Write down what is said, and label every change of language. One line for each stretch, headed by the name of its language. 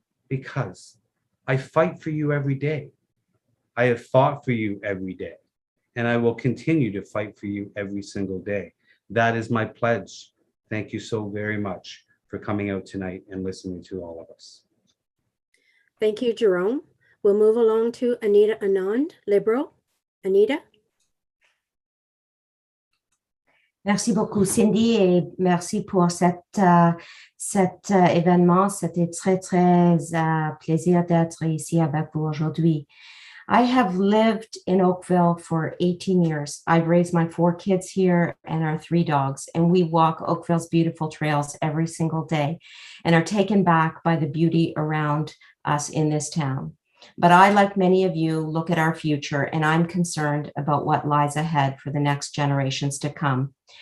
English: Because I fight for you every day. I have fought for you every day, and I will continue to fight for you every single day. That is my pledge. Thank you so very much for coming out tonight and listening to all of us. Thank you, Jerome. We'll move along to Anita Anand, Liberal. Anita?
French: Merci beaucoup, Cindy, et merci pour cet événement. C'était très, très plaisir d'être ici avec vous aujourd'hui.
English: I have lived in Oakville for 18 years. I've raised my 4 kids here and our 3 dogs, and we walk Oakville's beautiful trails every single day and are taken back by the beauty around us in this town. But I, like many of you, look at our future, and I'm concerned about what lies ahead for the next generations to come.